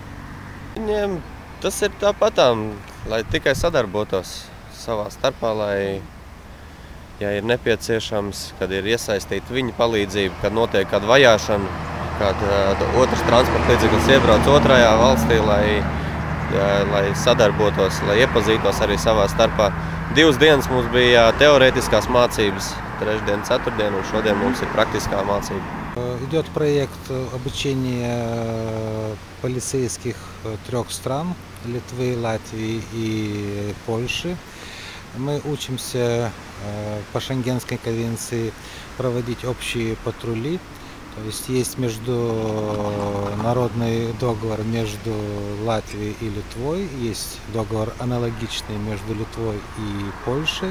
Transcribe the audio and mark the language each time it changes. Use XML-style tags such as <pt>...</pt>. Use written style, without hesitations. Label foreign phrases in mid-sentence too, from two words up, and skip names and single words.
<lv>Viņiem tas ir tāpatām, lai tikai sadarbotos savā starpā, lai, ja ir nepieciešams, kad ir iesaistīta viņa palīdzība, kad notiek kāda vajāšana, kad otrs transporta līdzeklis iebrauc otrajā valstī, lai sadarbotos, lai iepazītos arī savā starpā. 2 dienas mums bija teorētiskās mācības, trešdien, ceturtdien, un šodien mums ir praktiskā mācība.</lv> <ru>Идет проект обучения полицейских 3 стран – Литвы, Латвии и Польши. Мы учимся по Шенгенской конвенции проводить общие патрули. То есть международный договор между Латвией и Литвой, есть договор аналогичный между Литвой и Польшей.</ru>